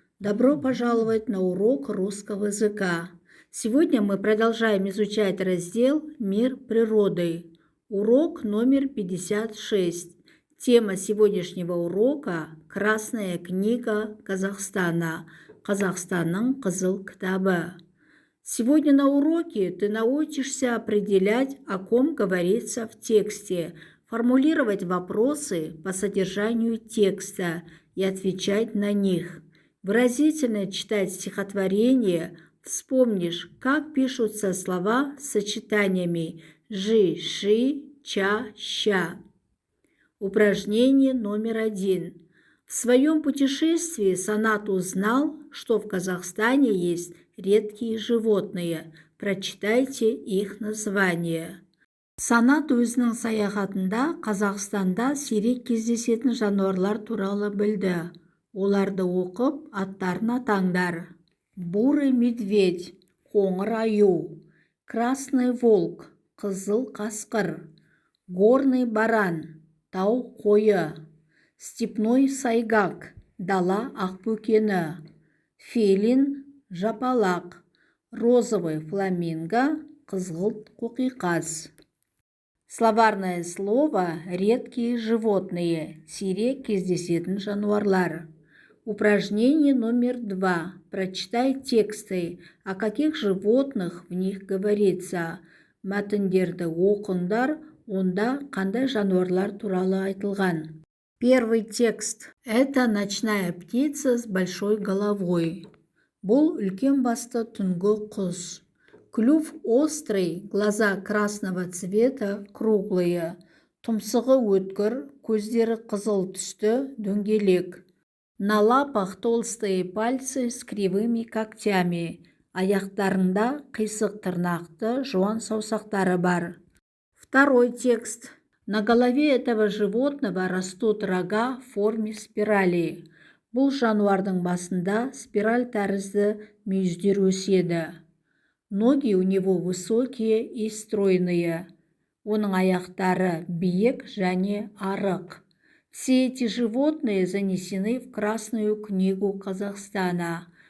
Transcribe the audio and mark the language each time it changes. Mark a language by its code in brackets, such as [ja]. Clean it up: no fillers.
[ru] Добро пожаловать на урок русского языка. Сегодня мы продолжаем изучать раздел «Мир природы». Урок номер 56. Тема сегодняшнего урока – «Красная книга Казахстана». [kk] Казахстанның қызыл кітабы. [ru] Сегодня на уроке ты научишься определять, о ком говорится в тексте, формулировать вопросы по содержанию текста и отвечать на них. Выразительно читать стихотворение, вспомнишь, как пишутся слова с сочетаниями «жи», «ши», «ча», «ща». Упражнение номер 1. В своем путешествии Санат узнал, что в Казахстане есть редкие животные. Прочитайте их названия. [kk] Санат өзінің саяхатында Қазақстанда сирек кездесетін жануарлар туралы білді. Оларды оқып, аттарын атаңдар. [ru] Бурый медведь, [kk] қоңыр аю. [ru] Красный волк, [kk] қызыл қасқыр. [ru] Горный баран, [kk] тау қойы. [ru] Степной сайгак, [kk] дала ақбөкені. [ru] Филин, [kk] жапалақ. [ru] Розовый фламинго, [kk] қызғылт қоқиқаз. [ru] Словарное слово «редкие животные», [kk] сирек кездесетін жануарлар. [ru] Упражнение номер 2. Прочитай тексты, о каких животных в них говорится. [kk] Мәтіндерді оқыңдар, онда қандай жануарлар туралы айтылған. [ru] Первый текст. Это ночная птица с большой головой. [kk] Бұл үлкен басты түнгі құс. [ru] Клюв острый, глаза красного цвета, круглые. [kk] Тұмсығы өткір, көздері қызыл түсті, дөңгелек. [ru] На лапах толстые пальцы с кривыми когтями. [kk] Аяқтарында қисық тырнақты, жуан саусақтары бар. [ru] Второй текст. На голове этого животного растут рога в форме спирали. [kk] Бұл жануардың басында спираль тәрізді мүйіздер өседі. [ru] Ноги у него высокие и стройные. [kk] Оның аяқтары биік және арық. [ru] Все эти животные занесены в Красную книгу Казахстана.